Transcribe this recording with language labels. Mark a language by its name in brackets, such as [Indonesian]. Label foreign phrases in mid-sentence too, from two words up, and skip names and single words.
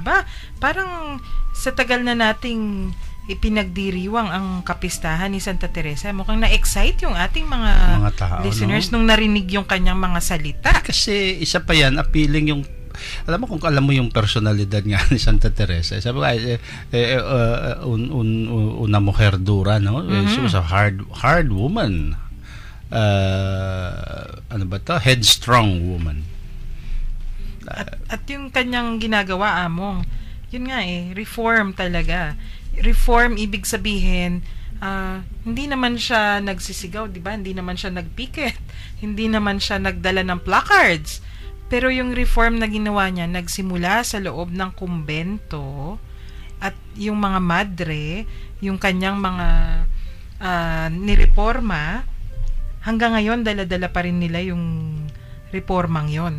[Filipino] Aba, parang sa tagal na nating ipinagdiriwang ang kapistahan ni Santa Teresa, mukhang na-excite yung ating mga tao, listeners nung narinig yung kanyang mga salita. Kasi isa pa yan, appealing yung, alam mo yung personalidad nga ni Santa Teresa. Sabi ko, [Spanish] una mujer dura, no? [English] She was a hard woman. Headstrong woman. [Filipino] At yung kanyang ginagawa, Among, yun nga reform talaga. Reform, ibig sabihin, hindi naman siya nagsisigaw, di ba? Hindi naman siya nagpiket. Hindi naman siya nagdala ng placards. Pero yung reform na ginawa niya, nagsimula sa loob ng kumbento at yung mga madre, yung kanyang mga nireforma, hanggang ngayon, dala-dala pa rin nila yung reformang yon.